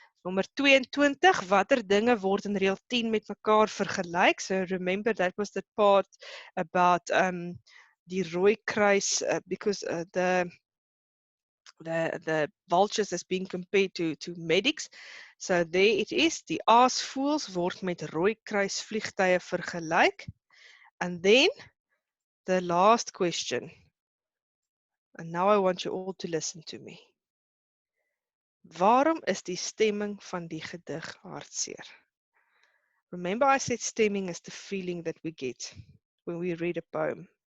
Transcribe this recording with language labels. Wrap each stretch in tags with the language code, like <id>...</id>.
<af>Nommer 22, watter dinge word in reël 10 met mekaar vergelyk?</af> <en>So remember that was the part about die rooi kruis, because the vultures as being compared to medics. So there it is,</en> <af>die aasvoëls word met rooi kruis vliegtuie vergelyk.</af> <en>And then the last question, and now I want you all to listen to me.</en> <af>Waarom is die stemming van die gedig hartseer?</af> <en>Remember I said stemming is the feeling that we get when we read a poem.</en>